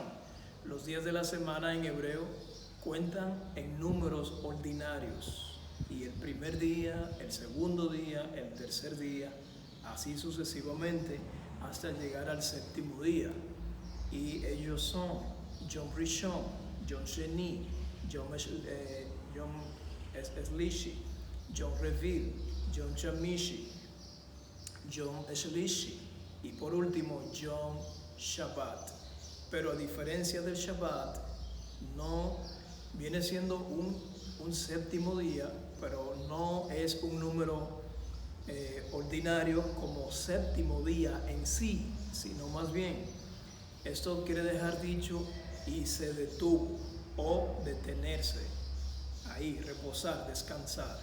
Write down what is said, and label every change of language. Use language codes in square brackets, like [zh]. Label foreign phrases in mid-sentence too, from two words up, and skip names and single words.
[es] Los días de la semana en hebreo cuentan en números ordinarios, y el primer día, el segundo día, el tercer día, así sucesivamente hasta llegar al séptimo día. Y ellos son [he] יום ראשון, יום שני, יום שלישי, יום רביעי, יום חמישי, יום שלישי [es] y por último [he] יום שבת. [es] Pero a diferencia del Shabbat, no viene siendo un séptimo día, pero no es un número ordinario como séptimo día en sí, sino más bien, esto quiere dejar dicho y se detuvo o detenerse, ahí, reposar, descansar.